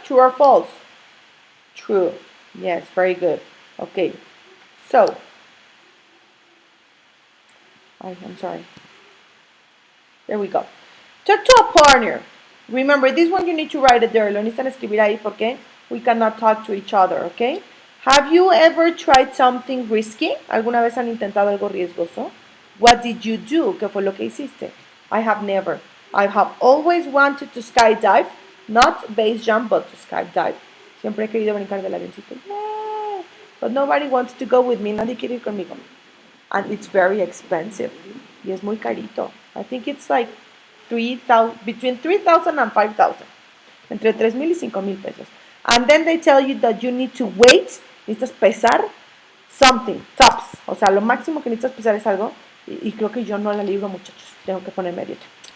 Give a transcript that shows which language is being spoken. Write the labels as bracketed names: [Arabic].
[English] True or false? True. Yes, very good. Okay. So. I'm sorry. There we go. Talk to a partner. Remember, this one you need to write it there. Lo necesitan escribir ahí porque we cannot talk to each other, okay? Have you ever tried something risky? [Spanish] ¿Alguna vez han intentado algo riesgoso? [English] What did you do? [Spanish] ¿Qué fue lo que hiciste? [English] I have never. I have always wanted to skydive, not base jump, but to skydive. [Spanish] Siempre he querido brincar del avioncito. [English] Yeah. But nobody wants to go with me. [Spanish] Nadie quiere ir conmigo. [English] And it's very expensive. [Spanish] Y es muy carito. [English] I think it's like between 3,000 and 5,000. [Spanish] Entre 3,000 y 5,000 pesos. [English] And then they tell you that you need to weight. [Spanish] Necesitas pesar [English] something, tops. [Spanish] O sea, lo máximo que necesitas pesar es algo. Y creo que yo no la libro, muchachos. Tengo que ponerme a dieta.